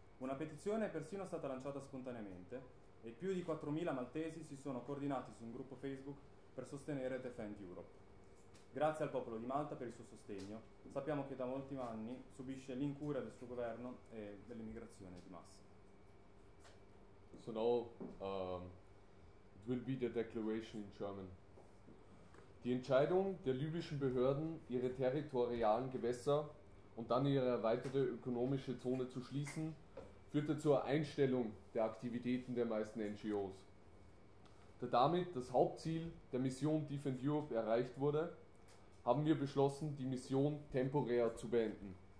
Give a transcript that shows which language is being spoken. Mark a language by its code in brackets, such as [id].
[it] Una petizione è persino stata lanciata spontaneamente e più di 4.000 maltesi si sono coordinati su un gruppo Facebook per sostenere Defend Europe. Grazie al popolo di Malta per il suo sostegno. Sappiamo che da molti anni subisce l'incuria del suo governo e dell'immigrazione di massa. [en] So now it will be the declaration in German. [de] Die Entscheidung der libyschen Behörden, ihre territorialen Gewässer und dann ihre erweiterte ökonomische Zone zu schließen, führte zur Einstellung der Aktivitäten der meisten NGOs. Da damit das Hauptziel der Mission Defend Europe erreicht wurde, haben wir beschlossen, die Mission temporär zu beenden.